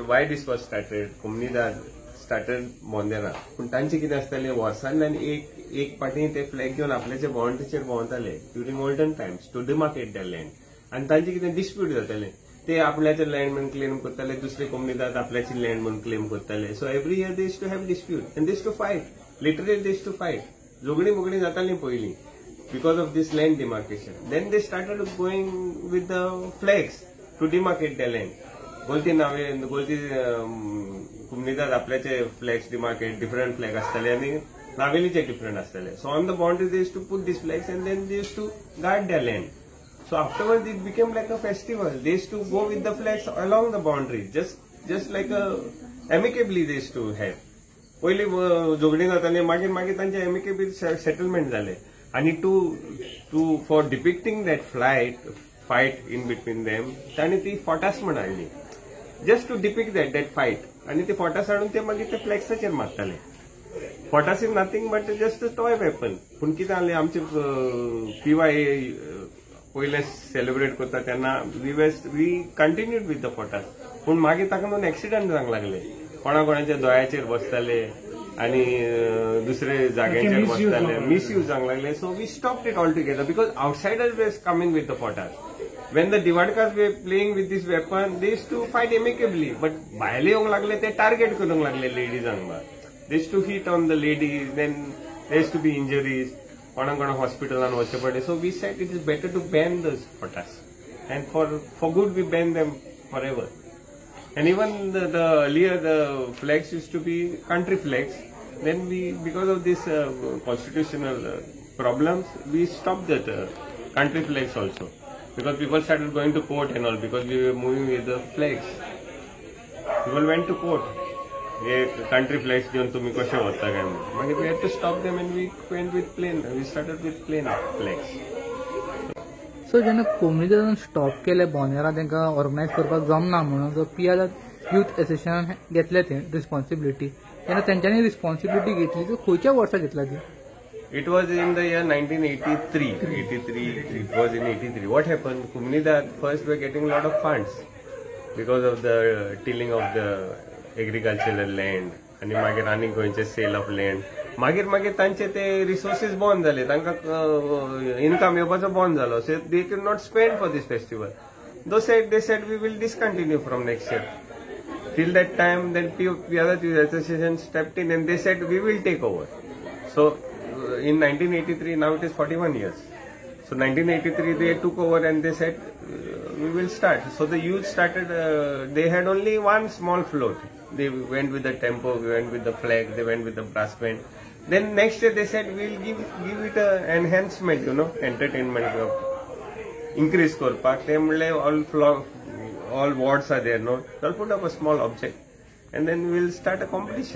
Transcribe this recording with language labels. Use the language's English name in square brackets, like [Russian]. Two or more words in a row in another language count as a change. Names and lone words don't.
[English] Why this was started Comunidad started Bonderam. [Konkani] पूण तांचे कितें आसतालें वर्सांतल्यान एक पाटी ते फ्लॅग घेवन आपल्याच्या बाउंड्रीचेर भोंवताले [English] during olden times to demarcate the land. [Konkani] आनी तांचे कितें डिस्प्यूट जाताले, ते आपल्याचे लँड म्हणून क्लेम करताले, दुसरे कोमनिदाद आपल्याची लँड म्हणून क्लेम करताले. [English] So every year they used to have dispute and they used to fight, literally they used to fight. [Konkani] झगडी मोगडी जाताली पयलीं [English] because of this land demarcation. Then they started going with the flags to demarcate the land. [Konkani] गोलती कुमनिदाद आपल्याचे [English] flags demarcate different flag [Konkani] आसताले आनी नावेलीचे डिफरंट आसताले. [English] So on the boundary they used to put this flags and then they used to guard the land. So afterwards it became like a festival. They used to go with the flags along the boundary, just like a amicably they used to have. [Konkani] पयली झगडी जाताली, मागीर तांचे [English] amicable settlement [Konkani] जाले. [English] आनी to for depicting that fight in between them [Konkani] तांणी ती फोटास म्हण हाडली, [English] just to depict that fight. [Konkani] आनी ती फोटास हाडून ते मागीर ते फ्लॅग्साचेर मारताले. [English] Fotas is nothing but just a toy weapon. [Konkani] पूण कितें जालें, आमचे पीवाय पयले सेलिब्रेट करता तेन्ना [English] we continued with the fotas. [Konkani] पूण मागीर ताका लागून एक्सिडंट जावंक लागले. कोणाच्या दोळ्याचेर बसताले आनी दुसरे जाग्याचेर बसताले, मिसयूज जावंक लागले. [English] So we stopped it all together because outsiders were coming with the fotas. When the Divadkars were playing with this weapon they used to fight amicably. [Konkani] बट भायले येवंक लागले, ते टार्गेट करूंक लागले लेडीजांक. [English] They used to hit on the ladies, then they used to be injuries. [Konkani] कोणा हॉस्पिटलान वचचे पडले. [English] So we said it is better to ban this fotas and for good we ban them for ever. And even the earlier the flags used to be country flags. Then we because of this constitutional problems we stop that country flags also. because people started going to port and all because we were moving with the flags. People went to port. Country flags [Konkani] घेऊन तुम्ही कशे वता काय म्हणून. [English] We had to stop them and we went with plane. We started with plane flags. [Konkani] सो जेन्ना कोम्युनिटीन स्टॉप केले बोनेरा तांकां ऑर्गनायज करपाक जमना म्हणून जो पियादा यूथ एसोसिएशनान घेतले ते रिस्पॉन्सिबिलिटी तेन्ना तेंच्यांनी रिस्पॉन्सिबिलिटी घेतली ती खंयच्या वर्सा घेतला ती? [English] It was in the year 1983. It was in 83. What happened? Comunidad first were getting a lot of funds because of the tilling of the agricultural land [Konkani] आणि मागीर आनीक गोंयचे [English] sale of land [Konkani] मागीर तांचे ते रिसोर्सीस बंद जाले तांकां इनकम येवपाचो बंद जालो सो [English] They cannot spend for this festival they said we will discontinue from next year till that time then Piyada Association stepped in and they said We will take over so in 1983 now it is 41 years so 1983 they took over and they said we will start so the youth started they had only one small float they went with the tempo we went with the flag they went with the brass band then next year they said we will give it a enhancement entertainment increase korpak they all wards are there no they'll put up a small object and then we'll start a competition.